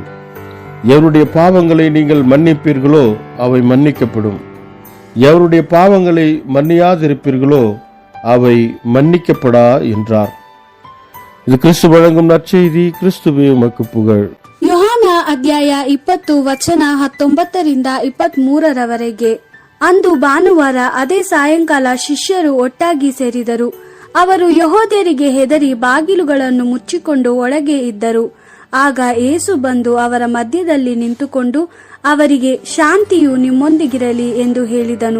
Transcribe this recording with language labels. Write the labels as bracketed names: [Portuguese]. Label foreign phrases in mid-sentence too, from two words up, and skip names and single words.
[Tamil] எவருடைய பாவங்களை நீங்கள் மன்னிப்பீர்களோ அவை மன்னிக்கப்படும், எவருடைய பாவங்களை மன்னியாதிருப்பீர்களோ அவை மன்னிக்கப்படா என்றார். இது கிறிஸ்து வழங்கும் நற்செய்தி. கிறிஸ்துவே உமக்கு புகழ். [Kannada] யோಹಾನ ಅಧ್ಯಾಯ 20 ವಚನ 19 23 ಅಂದು ಭಾನುವಾರ ಅದೇ ಸಾಯಂಕಾಲ ಶಿಷ್ಯರು ಒಟ್ಟಾಗಿ ಸೇರಿದರು. ಅವರು ಯೆಹೂದ್ಯರಿಗೆ ಹೆದರಿ ಬಾಗಿಲುಗಳನ್ನು ಮುಚ್ಚಿಕೊಂಡು ಒಳಗೆ ಇದ್ದರು. ಆಗ ಯೇಸು ಬಂದು ಅವರ ಮಧ್ಯದಲ್ಲಿ ನಿಂತುಕೊಂಡು ಅವರಿಗೆ, ಶಾಂತಿಯು ನಿಮ್ಮೊಂದಿಗಿರಲಿ ಎಂದು ಹೇಳಿದನು.